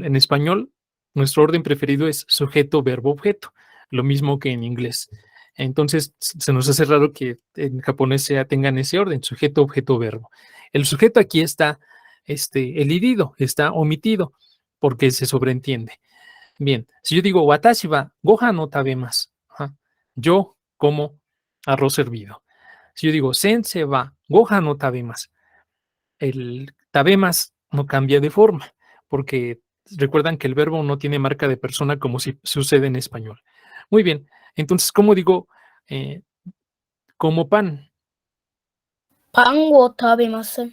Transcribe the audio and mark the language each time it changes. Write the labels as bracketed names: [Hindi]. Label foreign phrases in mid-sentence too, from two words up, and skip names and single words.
[Spanish] En español, nuestro orden preferido es sujeto, verbo, objeto, lo mismo que en inglés. Entonces, se nos hace raro que en japonés tengan ese orden, sujeto, objeto, verbo. El sujeto aquí está elidido, está omitido, porque se sobreentiende. Bien, si yo digo, [Japanese] 私 は ご飯 の 食べます, [Spanish] yo como arroz hervido. Si yo digo, [Japanese] 先生 は ご飯 の 食べます, [Spanish] el tabemasu no cambia de forma, porque recuerdan que el verbo no tiene marca de persona como si sucede en español. Muy bien, entonces, ¿cómo digo como pan? [Japanese] パン を 食べます.